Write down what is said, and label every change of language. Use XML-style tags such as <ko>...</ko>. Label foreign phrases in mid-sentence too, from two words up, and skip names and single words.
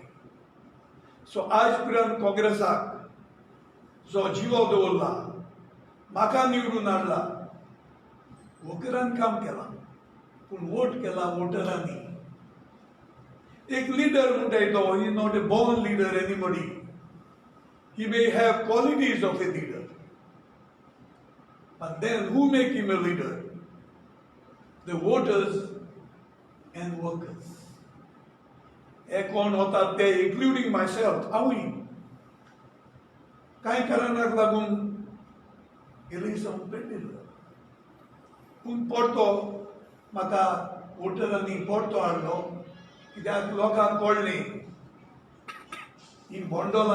<kok>सो आज पर्यंत काँग्रेसाक जो जिवो दवरला, म्हाका निवडून हाडला, वोकरान काम केलां पूण वोट केला वोटरांनी. एक लीडर म्हणटाय तो,</kok> <en>he not a born leader anybody. He may have qualities of a leader, but then who make him a leader? The voters and workers.</en> <kok>हे कोण होतात ते,</kok> <en>including myself,</en> <kok>हांवूय कांय कारणाक लागून इलेक्शन पेटिल्लो. पूण परतो म्हाका वोटरांनी परतो हाडलो. कित्याक लोकांक कळ्ळें ही बोंडोलां.</kok>